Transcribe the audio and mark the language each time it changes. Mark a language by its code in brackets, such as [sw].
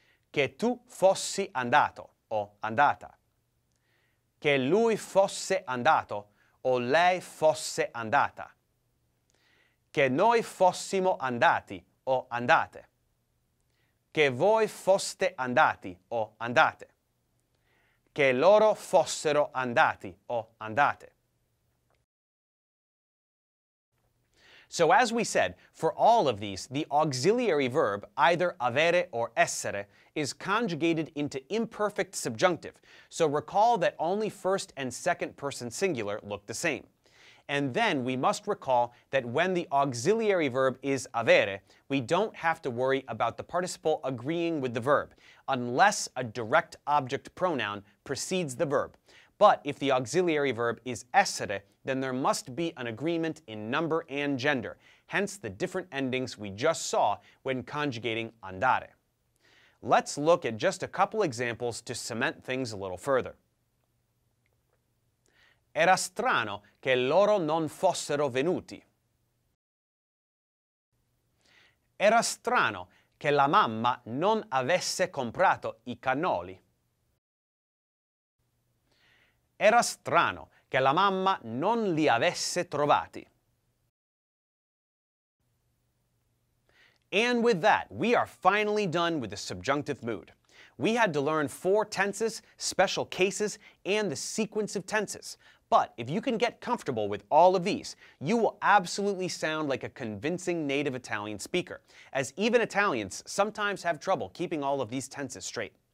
[it] Che tu fossi andato o andata. Che lui fosse andato o lei fosse andata. Che noi fossimo andati o andate. Che voi foste andati o andate. Che loro fossero andati o andate. [en] So as we said, for all of these, the auxiliary verb, either avere or essere, is conjugated into imperfect subjunctive. So recall that only first and second person singular look the same. And then we must recall that when the auxiliary verb is avere, we don't have to worry about the participle agreeing with the verb, unless a direct object pronoun precedes the verb. But if the auxiliary verb is essere, then there must be an agreement in number and gender, hence the different endings we just saw when conjugating andare. Let's look at just a couple examples to cement things a little further. [it] Era strano che loro non fossero venuti. Era strano che la mamma non avesse comprato I cannoli. Era strano che la mamma non li avesse trovati. [en] And with that, we are finally done with the subjunctive mood. We had to learn 4 tenses, special cases, and the sequence of tenses. But if you can get comfortable with all of these, you will absolutely sound like a convincing native Italian speaker, as even Italians sometimes have trouble keeping all of these tenses straight.